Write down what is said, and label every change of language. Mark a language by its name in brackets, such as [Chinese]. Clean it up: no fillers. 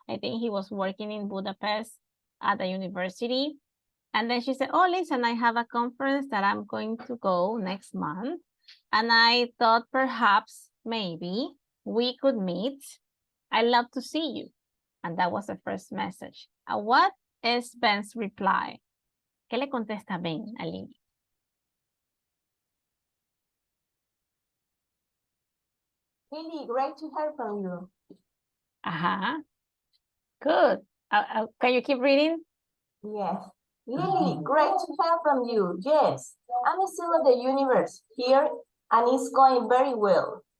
[English] I think he was working in Budapest at the university. And then she said, oh, listen, I have a conference that I'm going to go next month. And I thought perhaps maybe we could meet. I'd love to see you. And that was the first message. What is Ben's reply? [Spanish] ¿Qué le contesta Ben, a Lily? [English] Really great to hear from you. Uh-huh. Good. Can you keep reading? Yes. Lily, great to hear from you. Yes, I'm still at the university here and it's going very well.